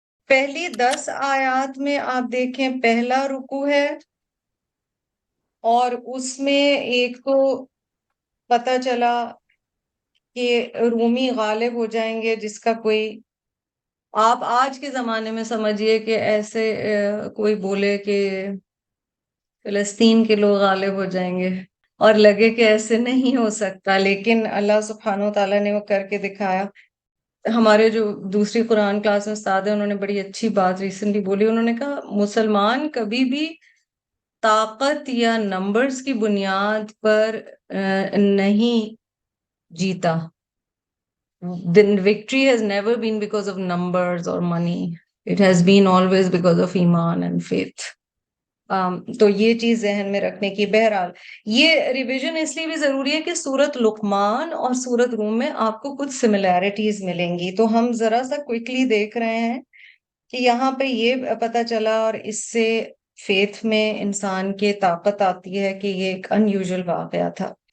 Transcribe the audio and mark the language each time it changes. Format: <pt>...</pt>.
<ur>پہلی 10 آیات میں آپ دیکھیں پہلا رکوع ہے، اور اس میں ایک تو پتہ چلا کہ رومی غالب ہو جائیں گے، جس کا کوئی، آپ آج کے زمانے میں سمجھیے کہ ایسے کوئی بولے کہ فلسطین کے لوگ غالب ہو جائیں گے، اور لگے کہ ایسے نہیں ہو سکتا، لیکن اللہ سبحانہ و تعالیٰ نے وہ کر کے دکھایا. ہمارے جو دوسری قرآن کلاس میں استاد ہیں، انہوں نے بڑی اچھی بات ریسنٹلی بولی. انہوں نے کہا مسلمان کبھی بھی طاقت یا نمبرز کی بنیاد پر نہیں جیتا.</ur> <en>The victory has never been because of numbers or money. It has been always because of ایمان and faith.</en> <ur>تو یہ چیز ذہن میں رکھنے کی. بہرحال یہ ریویژن اس لیے بھی ضروری ہے کہ سورت لقمان اور سورت روم میں آپ کو کچھ سملیرٹیز ملیں گی. تو ہم ذرا سا کوئکلی دیکھ رہے ہیں کہ یہاں پہ یہ پتہ چلا، اور اس سے فیتھ میں انسان کے طاقت آتی ہے کہ یہ ایک ان یوزول واقعہ تھا.</ur>